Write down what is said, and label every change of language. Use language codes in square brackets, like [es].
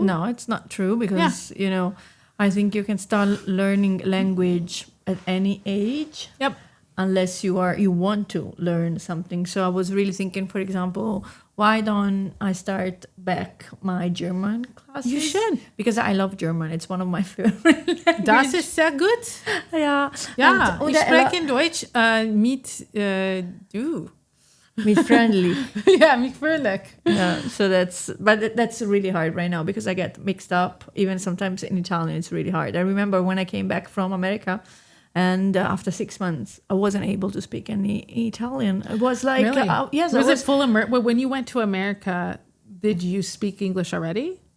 [en] No, it's not true, because I think you can start learning language at any age. Yep. Unless you want to learn something. So I was really thinking, for example, why don't I start back my German classes? You should. Because I love German. It's one of my favorite languages. [de] Das ist sehr gut. Ja. Ich spreche Deutsch mit du. Mit [en] friendly. [de] Yeah, mit freundlich. [en] Yeah, so that's really hard right now, because I get mixed up. Even sometimes in Italian, it's really hard. I remember when I came back from America, and after 6 months, I wasn't able to speak any Italian. It was like, really? Yes. Was it full when you went to America, did you speak English already?